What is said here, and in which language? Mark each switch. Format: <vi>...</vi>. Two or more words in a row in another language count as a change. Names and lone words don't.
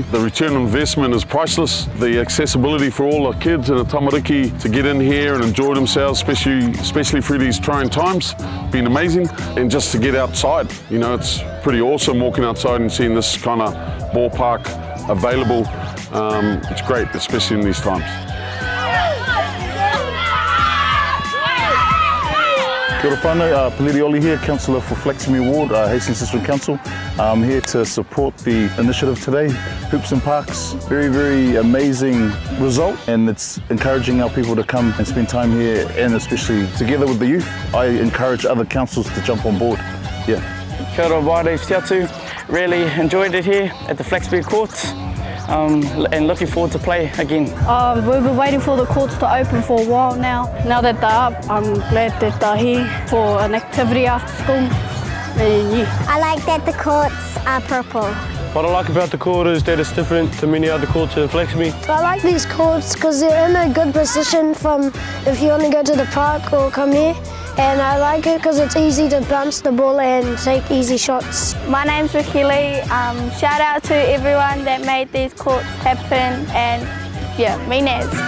<en>The return on investment is priceless. The accessibility for all the kids and the tamariki to get in here and enjoy themselves, especially through these trying times, been amazing. And just to get outside, you know, it's pretty awesome walking outside and seeing this kind of ballpark available. It's great, especially in these times.</en> <mi>Kia ora whānau,</mi> <en>Peliri Oli here, Councillor for Flaxmere Ward, Hastings District Council. I'm here to support the initiative today, Hoops and Parks. Very, very amazing result, and it's encouraging our people to come and spend time here, and especially together with the youth. I encourage other councils to jump on board. Yeah.</en> <mi>Kia ora, wāre, TUPU.</mi> <en>Really enjoyed it here at the Flaxmere Courts. And looking forward to play again. We've been waiting for the courts to open for a while now. Now that they're up, I'm glad that they're here for an activity after school. And yeah. I like that the courts are purple. What I like about the court is that it's different to many other courts in Flaxmere. I like these courts because they're in a good position from if you want to go to the park or come here. And I like it because it's easy to bounce the ball and take easy shots. My name's Ricky Lee. Shout out to everyone that made these courts happen, and yeah, me Naz.</en>